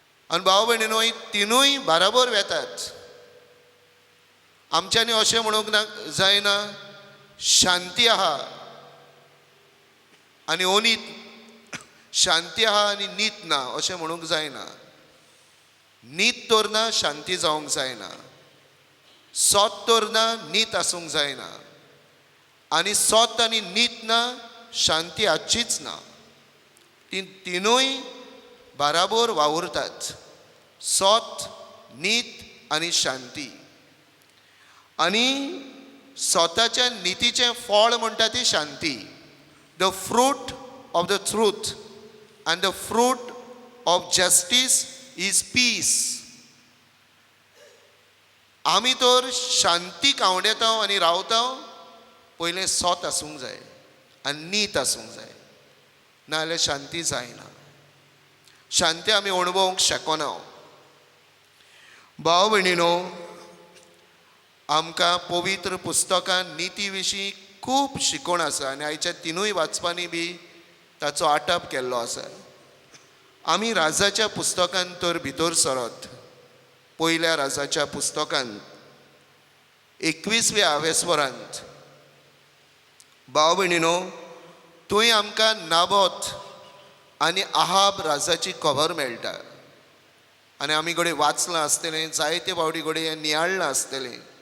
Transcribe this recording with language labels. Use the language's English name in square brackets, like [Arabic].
[Konkani] आनी भाव भयणीनो, ही तिनूय बराबर वेतात. आमच्यांनी अशें म्हणूंक जायना शांती आहा आनी अनीत, शांती आहा आनी नीत ना अशें म्हणूंक जायना. नीत तर ना, शांती जावंक जायना. सत तर ना, नीत आसूंक जायना. आनी सत आनी नीत ना, शांती आजचीच ना. ती तिनूय बराबर वावुरतात. सत, नीत आनी शांती. आनी स्वताच्या नितीचें फळ म्हणटा ती शांती. [English] The fruit of the truth and the fruit of justice is peace. [Konkani] आमी तर शांती कावंडेता आनी रावता, पयलें सत आसूंक जाय आनी नीत आसूंक जाय, नाजाल्यार शांती जायना. शांती आमी अणभवंक शकना. भाव भयणीनो, आमकां पवित्र पुस्तकांत निती विशीं खूब शिकवण आसा आनी आयच्या तिनूय वाचपांनी बी ताचो आटाप केल्लो आसा. आमी राजाच्या पुस्तकांत तर भितर सरत. पयल्या राजाच्या पुस्तकांत 21व्या आवेस्वरांत भाव भयणीनो, थंय आमकां नाबोत आनी आहाब राजाची खबर मेळटा. आनी आमी घडये वाचलां आसतलें, जायते फावटी घडये हें नियाळ्ळां आसतलें.